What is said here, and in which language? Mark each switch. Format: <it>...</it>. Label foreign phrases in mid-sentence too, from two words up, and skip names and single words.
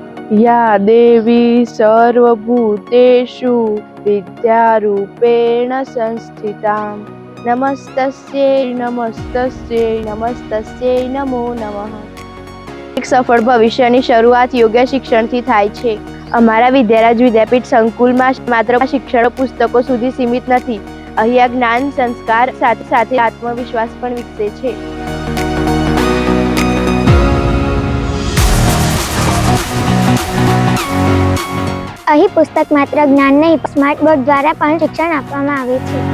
<sa>या देवी सर्वभूतेषु विद्यारूपेण संस्थितां नमस्तस्यै नमस्तस्यै नमस्तस्यै नमो नमः।</sa> <gu>એક સફળ ભવિષ્યની શરૂઆત યોગ્ય શિક્ષણથી થાય છે। અમારા વિદ્યારાજ વિદ્યાપીઠ સંકુલમાં માત્ર શિક્ષણ પુસ્તકો સુધી સીમિત નથી। અહીંયા જ્ઞાન સંસ્કાર સાથે સાથે આત્મવિશ્વાસ પણ વિકસે છે। અહીં પુસ્તક માત્ર જ્ઞાન નહીં, સ્માર્ટ બોર્ડ દ્વારા પણ શિક્ષણ આપવામાં આવે છે।</gu>